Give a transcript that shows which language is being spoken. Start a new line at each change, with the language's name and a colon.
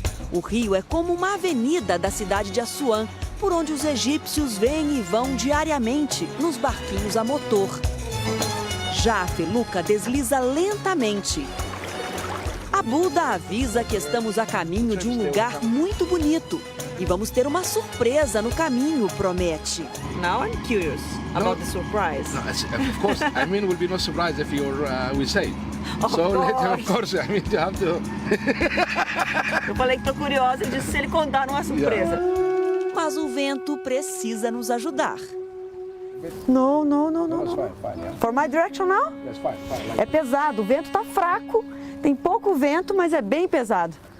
Portuguese: O rio é como uma avenida da cidade de Assuã, por onde os egípcios vêm e vão diariamente nos barquinhos a motor. Já a feluca desliza lentamente. Abuda avisa que estamos a caminho de um lugar muito bonito. E vamos ter uma surpresa no caminho, promete.
English: Now I'm curious about the surprise. No, of course, I mean, it will be no surprise if we say. So later, of course, I mean, you have to.
Portuguese: Eu falei que tô curiosa, ele disse se ele contar não é surpresa. Mas o vento precisa nos ajudar.
English: No. Fine, yeah. For my direction now? Yes, fine.
Portuguese: É pesado, o vento tá fraco, tem pouco vento, mas é bem pesado.